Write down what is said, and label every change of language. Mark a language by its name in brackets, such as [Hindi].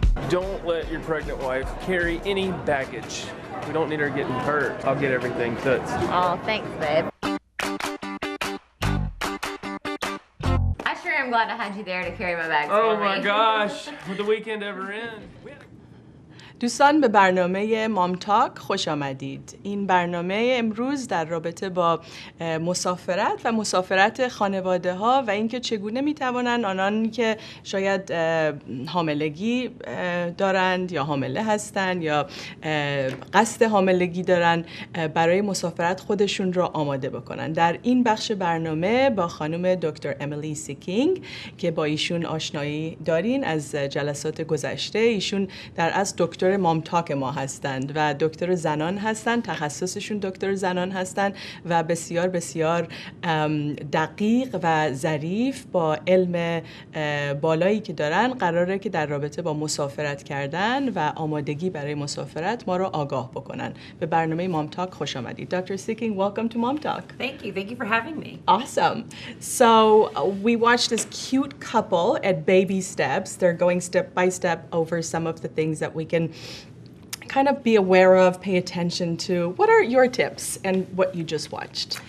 [English] Don't let your pregnant wife carry any baggage. We don't need her getting hurt. I'll get everything fixed. Oh, thanks, babe. I'm glad I had you there to carry my bags Oh for me. my gosh, would the weekend ever end? [Persian] دوستان به برنامه مامتاک خوش آمدید. این برنامه امروز در رابطه با مسافرت و مسافرت خانواده ها و اینکه چگونه میتوانند آنانی که شاید حاملگی دارند یا حامله هستند یا قصد حاملگی دارند برای مسافرت خودشون را آماده بکنند. در این بخش برنامه با خانم دکتر امیلی سیکینگ که با ایشون آشنایی دارین از جلسات گذشته، ایشون در از دکتر مامتاک ما هستند و دکتر زنان هستند، تخصصشون دکتر زنان هستند و بسیار بسیار دقیق و ظریف با علم بالایی که دارن قراره که در رابطه با مسافرت کردن و آمادگی برای مسافرت ما رو آگاه بکنن. به برنامه مامتاک خوش آمدید. [English] Dr. Sikking, welcome to MomTalk. Thank you for having me. Awesome. So we watched this cute couple at baby steps. They're going step by step over some of the things that we can kind of be aware of, pay attention to. What are your tips and what you just watched?